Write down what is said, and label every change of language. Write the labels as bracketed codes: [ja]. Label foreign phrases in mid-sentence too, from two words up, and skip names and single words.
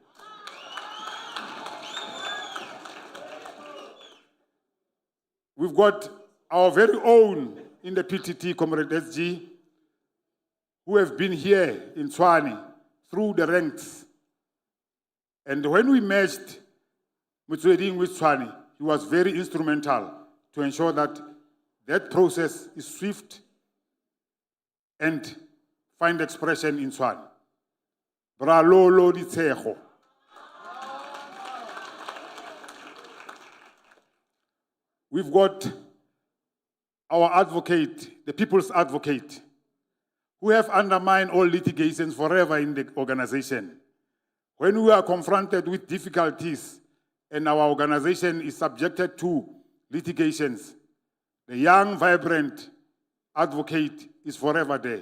[en] We've got our very own in the PTT, Comrade SG, who have been here in Tshwane through the ranks. And when we merged Motsweding with Tshwane, he was very instrumental to ensure that that process is swift and find expression in Tshwane. Bra lolo di tshego. We've got our advocate, the people's advocate, who have undermined all litigations forever in the organization. When we are confronted with difficulties and our organization is subjected to litigations, the young, vibrant advocate is forever there.